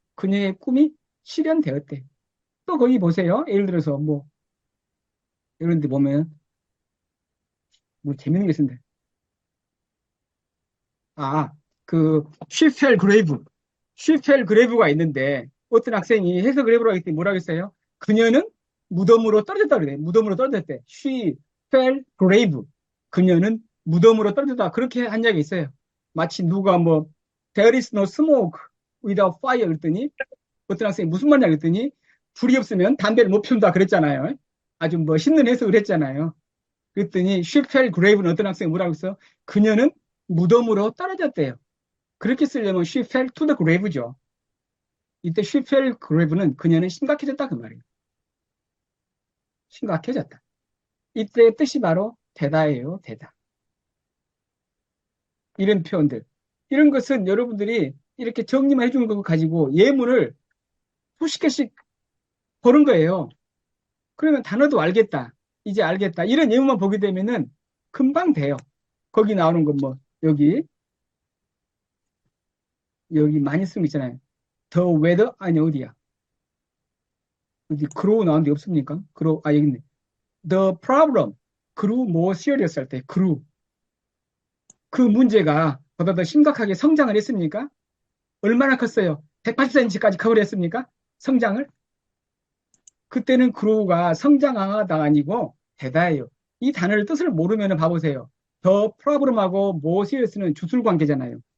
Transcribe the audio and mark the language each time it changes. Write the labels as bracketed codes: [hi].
[ko] 그녀의 꿈이 실현되었대. 또 거기 보세요. 예를 들어서 뭐 이런 데 보면 뭐 재밌는 게 있는데. 아, 그 [en] she fell grave. she fell grave [ko] 가 있는데 어떤 학생이 해석을 해보라고 했더니 뭐라고 했어요? 그녀는 무덤으로 떨어졌다 그래. 무덤으로 떨어졌대. [en] she fell grave. [ko] 그녀는 무덤으로 떨어졌다. 그렇게 한 적이 있어요. 마치 누가 뭐 [en] there is no smoke without fire [ko] 그랬더니 어떤 학생이 무슨 말이냐 그랬더니 불이 없으면 담배를 못 피운다 그랬잖아요. 아주 멋있는 해석을 했잖아요. 그랬더니 [en] she fell grave [ko] 는 어떤 학생이 뭐라고 했어? 그녀는 무덤으로 떨어졌대요. 그렇게 쓰려면 [en] she fell to the grave죠. [ko] 이때 [en] she fell grave [ko] 는 그녀는 심각해졌다 그 말이에요. 심각해졌다. 이때 뜻이 바로 되다예요. 되다. 이런 표현들. 이런 것은 여러분들이 이렇게 정리만 해주는 거 가지고 예문을 수십 개씩 보는 거예요. 그러면 단어도 알겠다. 이제 알겠다. 이런 예문만 보게 되면은 금방 돼요. 거기 나오는 건 뭐, 여기 많이 쓰는 거 있잖아요. [en] The weather, [ko] 아니, 어디야? 어디, grow 나온 데 없습니까? grow, 여기 있네. [en] The problem, grew more serious [ko] 할 때, [en] grew. [ko] 그 문제가 보다 더 심각하게 성장을 했습니까? 얼마나 컸어요? 180cm까지 커버를 했습니까? 성장을? 그때는 grow가 성장하다 아니고 되다예요. 이 단어를 뜻을 모르면 봐보세요. 더 problem하고 [en] more serious [ko] 는 주술 관계잖아요.